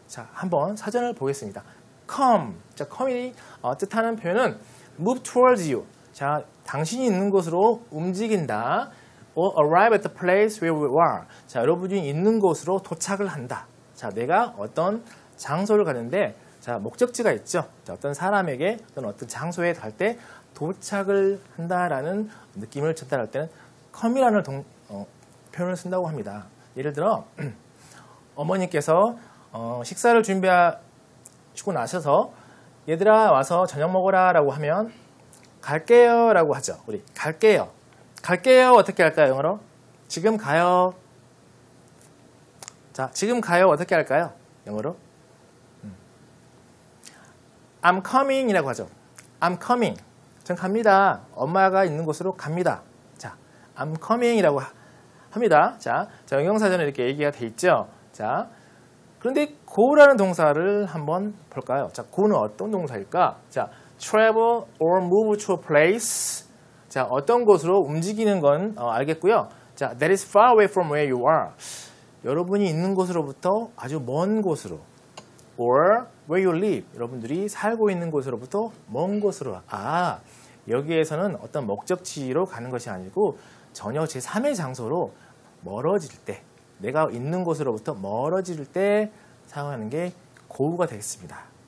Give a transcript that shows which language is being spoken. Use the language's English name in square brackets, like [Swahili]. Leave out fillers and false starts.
[Korean] 자, 한번 사전을 보겠습니다. come. 자, come이 뜻하는 표현은 [English] move towards you. [Korean] 자, 당신이 있는 곳으로 움직인다. [English] or arrive at the place where we are. [Korean] 자, 여러분이 있는 곳으로 도착을 한다. 자, 내가 어떤 장소를 가는데 자, 목적지가 있죠. 자, 어떤 사람에게 어떤 장소에 갈 때 도착을 한다라는 느낌을 전달할 때는 come이라는 표현을 쓴다고 합니다. 예를 들어 어머니께서 식사를 준비하시고 나셔서 얘들아 와서 저녁 먹어라 라고 하면 갈게요 라고 하죠. 우리 갈게요. 갈게요 어떻게 할까요? 영어로? 지금 가요. 자, 지금 가요 어떻게 할까요? 영어로? [English] I'm coming [Korean] 이라고 하죠. [English] I'm coming. [Korean] 전 갑니다. 엄마가 있는 곳으로 갑니다. 자, [English] I'm coming [Korean] 이라고 합니다. 자, 영영사전에 이렇게 얘기가 돼 있죠. 자, 그런데 go라는 동사를 한번 볼까요? 자, go는 어떤 동사일까? [English] 자, travel or move to a place. [Korean] 자, 어떤 곳으로 움직이는 건 알겠고요. [English] 자, that is far away from where you are. [Korean] 여러분이 있는 곳으로부터 아주 먼 곳으로. [English] or where you live. [Korean] 여러분들이 살고 있는 곳으로부터 먼 곳으로. 여기에서는 어떤 목적지로 가는 것이 아니고 전혀 제3의 장소로 멀어질 때, 내가 있는 곳으로부터 멀어질 때 사용하는 게 go가 되겠습니다.